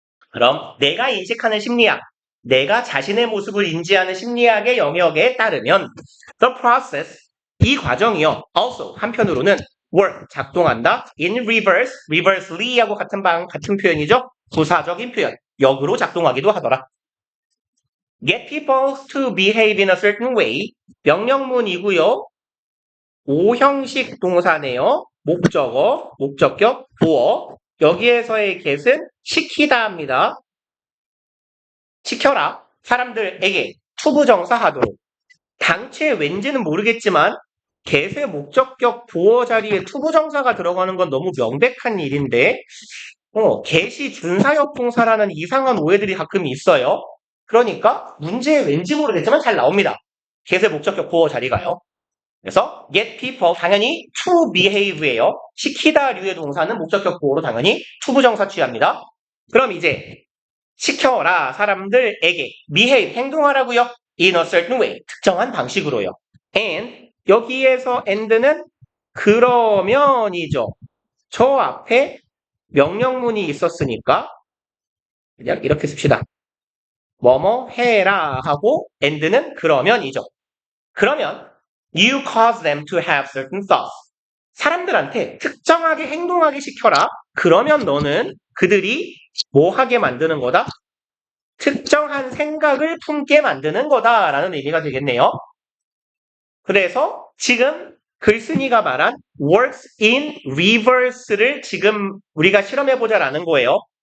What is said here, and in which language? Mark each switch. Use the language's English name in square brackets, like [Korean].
[Korean] 그럼 내가 인식하는 심리학, 내가 자신의 모습을 인지하는 심리학의 영역에 따르면 [English] the process, [Korean] 이 과정이요. also 한편으로는 work, 작동한다. [English] in reverse, [Korean] reversely하고 같은 표현이죠. 부사적인 표현, 역으로 작동하기도 하더라. [English] get people to behave in a certain way, [Korean] 명령문이고요. 5형식 동사네요. 목적어, 목적격, 보어. 여기에서의 get은 시키다 합니다. 시켜라. 사람들에게 투부정사하도록. 당최 왠지는 모르겠지만 get의 목적격 보어 자리에 투부정사가 들어가는 건 너무 명백한 일인데 get이 준사역 동사라는 이상한 오해들이 가끔 있어요. 그러니까 문제에 왠지 모르겠지만 잘 나옵니다. get의 목적격 보어 자리가요. 그래서 get people 당연히 to behave예요. 시키다류의 동사는 목적격 보어로 당연히 투부정사 취합니다. 그럼 이제 시켜라 사람들에게 behave 행동하라고요. [English] in a certain way [Korean] 특정한 방식으로요. and 여기에서 and는 그러면이죠. 저 앞에 명령문이 있었으니까 그냥 이렇게 씁시다. 뭐뭐 해라 하고 and는 그러면이죠. 그러면 [English] you cause them to have certain thoughts. [Korean] 사람들한테 특정하게 행동하게 시켜라. 그러면 너는 그들이 뭐 하게 만드는 거다? 특정한 생각을 품게 만드는 거다라는 의미가 되겠네요. 그래서 지금 글쓴이가 말한 [English] works in reverse [Korean] 를 지금 우리가 실험해보자라는 거예요.